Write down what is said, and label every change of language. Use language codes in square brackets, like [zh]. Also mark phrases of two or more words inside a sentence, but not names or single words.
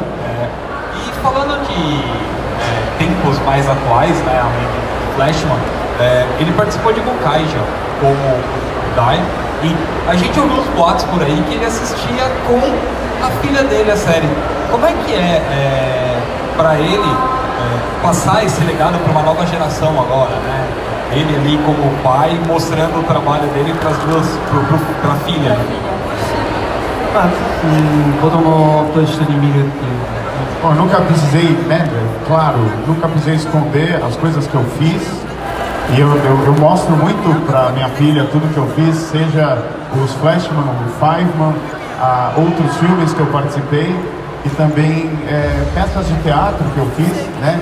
[pt] E falando de tempos mais atuais, né, além do Flashman, ele participou de Gokaiger como Dai, e a gente ouviu uns boatos por aí que ele assistia com a filha dele a série. Como é que pra ele passar esse legado para uma nova geração agora, né? Ele ali como pai mostrando o trabalho dele para as duas, para a filha. [ja] 子供と一緒に見るっていう。 [pt] Bom, eu nunca precisei, né, claro, nunca precisei esconder as coisas que eu fiz. E eu mostro muito para minha filha tudo que eu fiz, seja os Flashman, o Fiveman, outros filmes que eu participei e também peças de teatro que eu fiz, né?